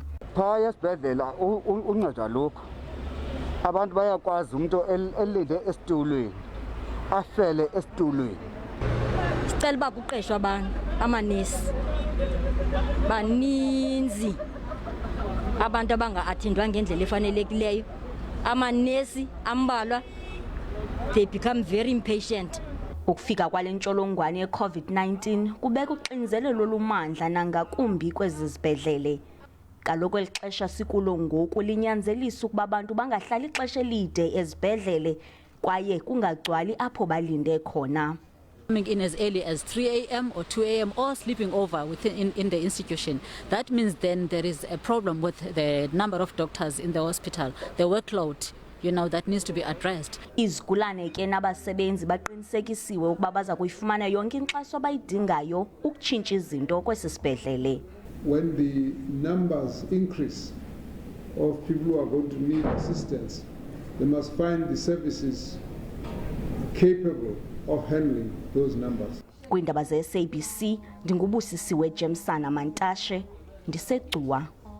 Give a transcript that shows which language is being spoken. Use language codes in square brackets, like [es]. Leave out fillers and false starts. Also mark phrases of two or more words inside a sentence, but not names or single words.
[xh] Phaya esibhedlela uncedo alukho. Abantu bayakwazi umuntu elinde esitulweni afele esitulweni. Sicela uba kuqeshwe abantu amanesi baninzi abantu abanga-athindwa ngendlela efanelekileyo. Amanesi ambalwa, [en] they become very impatient. [xh] Ukufika kwale ntsholongwane ye-COVID-19 kubeka uxinzelelo olumandla nangakumbi kwezi zibhedlele. Kaloku eli xesha sikulo ngoku linyanzelisa ukuba abantu bangahlali ixesha elide ezibhedlele kwaye kungagcwali apho balinde khona. [en] Coming in as early as 3 a.m. or 2 a.m. or sleeping over in the institution. That means then there is a problem with the number of doctors in the hospital, the workload, that needs to be addressed. [xh] Izigulane ke nabasebenzi baqinisekisiwe ukuba baza kuyifumana yonke inkxaso abayidingayo ukutshintsha izinto kwesi sibhedlele. [en] When the numbers increase of people who are going to need assistance, they must find the services capable of handling those numbers. [xh] Kwindaba ze-SABC ndingubusisiwe Jemsana Mantashe, ndiseGcuwa.